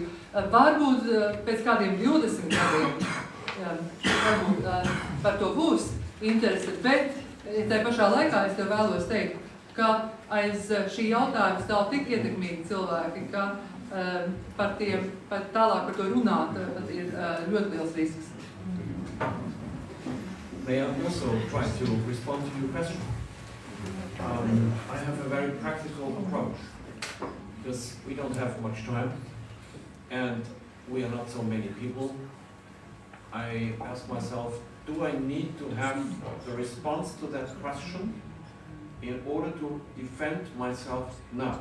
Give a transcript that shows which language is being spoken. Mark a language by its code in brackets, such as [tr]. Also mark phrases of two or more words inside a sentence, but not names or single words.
[lv] Varbūt pēc kādiem 20 gadiem varbūt par to būs interese, bet tai pašā laikā es tev vēlos teikt, ka aiz šī jautājuma stāv tik ietekmīgi cilvēki, ka par tālāk par to runāt ir ļoti liels risks. [en] May I also try to respond to your question? I have a very practical approach because we don't have much time and we are not so many people. I ask myself, do I need to have the response to that question in order to defend myself now?